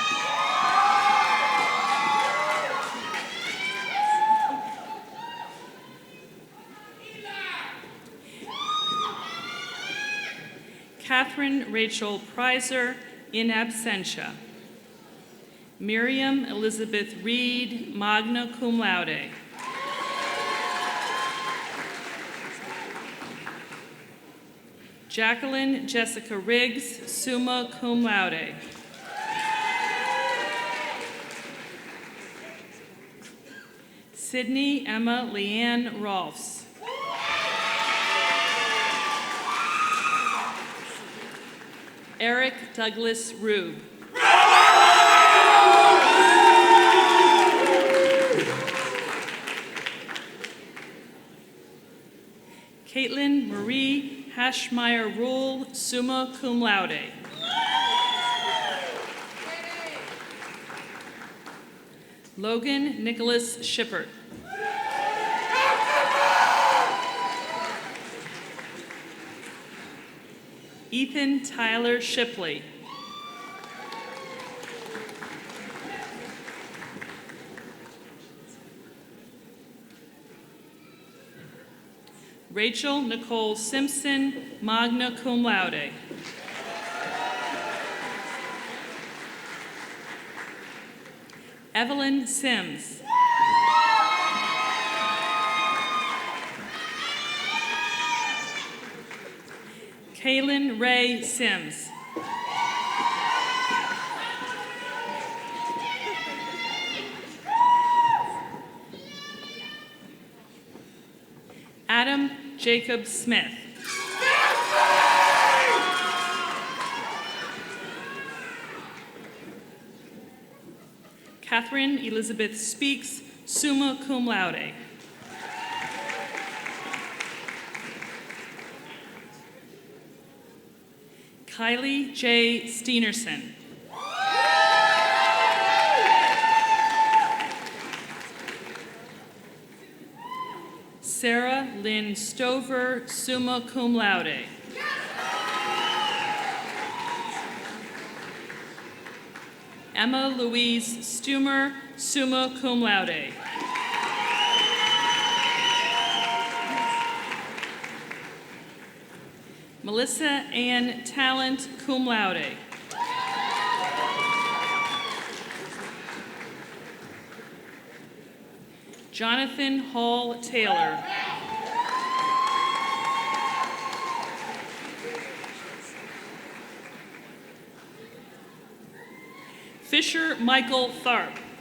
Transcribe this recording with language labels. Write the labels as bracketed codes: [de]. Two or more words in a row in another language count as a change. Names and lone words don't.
[en] Catherine Rachel Prizer, [la] in absentia. [en] Miriam Elizabeth Reed, [la] magna cum laude. [en] Jacqueline Jessica Riggs, [la] summa cum laude. [en] Sydney Emma Leanne Rolfs. Eric Douglas Rube. Caitlin Marie Hashmeyer Rule, [la] summa cum laude. [en] Logan Nicholas Shippert. Ethan Tyler Shipley. Rachel Nicole Simpson, [la] magna cum laude. [en] Evelyn Sims. Kaylin Ray Sims. Adam Jacob Smith. Catherine Elizabeth Speaks, [la] summa cum laude. [en] Kylie J. Steenerson. Sarah Lynn Stover, [la] summa cum laude. [en] Emma Louise Stumer, [la] summa cum laude. [en] Melissa Ann Talent, [la] cum laude. [en] Jonathan Hall Taylor. Fisher Michael Tharp.